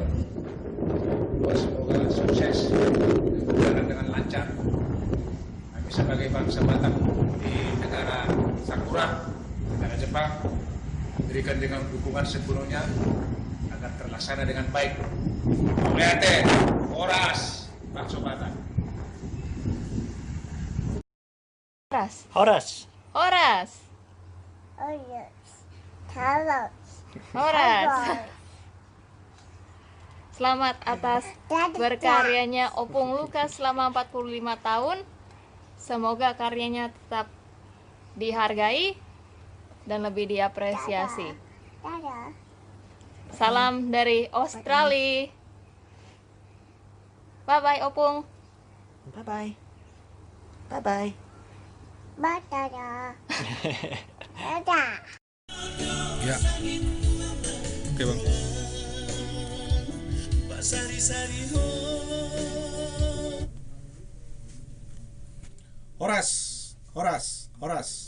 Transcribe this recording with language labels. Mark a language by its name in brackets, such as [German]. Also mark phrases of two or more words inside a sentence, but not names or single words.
[Indonesian] Semoga sukses, berjalan dengan lancar. Kami sebagai bangsa Batak di negara Sakura, negara Jepang, berikan dengan dukungan sepenuhnya agar terlaksana dengan baik. Melihat Horas Pak Sobatan. Horas. Horas. Horas. Selamat atas berkaryanya Opung Lukas selama 45 tahun. Semoga karyanya tetap dihargai dan lebih diapresiasi. Salam dari Australia. Bye-bye Opung. [English] Bye-bye. Bye-bye. [Indonesian] Ya. Oke, Bang. Horas.